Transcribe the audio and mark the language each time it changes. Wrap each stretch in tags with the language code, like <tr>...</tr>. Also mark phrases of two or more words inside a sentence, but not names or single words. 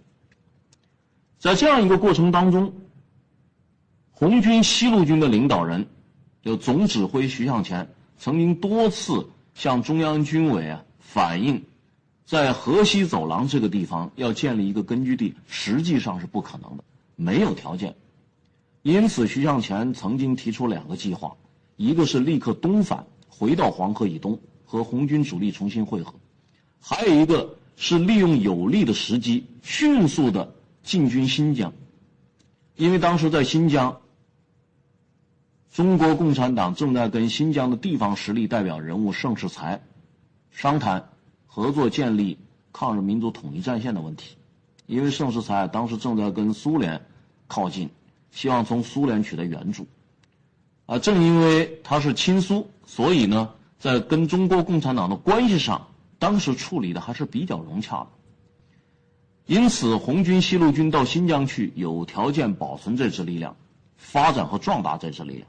<zh>在這樣一個過程當中，紅軍西路軍的領導人有總指揮徐向前曾經多次向中央軍委反映，在河西走廊這個地方要建立一個根据地，實際上是不可能的，沒有條件。因此徐向前曾經提出2個計劃，一個是立刻東返回到黃河以東和紅軍主力重新會合，還有一個是利用有利的時機迅速的进軍新疆。因为当时在新疆，中国共产党正在跟新疆的地方实力代表人物盛世才商谈合作建立抗日民族统一战線的問題。因為盛世才當時正在跟蘇聯靠近，希望從蘇聯取得援助。正因為他是親蘇，所以呢，在跟中國共產黨的關係上，當時處理的還是比較融洽的。因此，紅軍西路軍到新疆去，有條件保存這支力量，發展和壯大這支力量。</zh>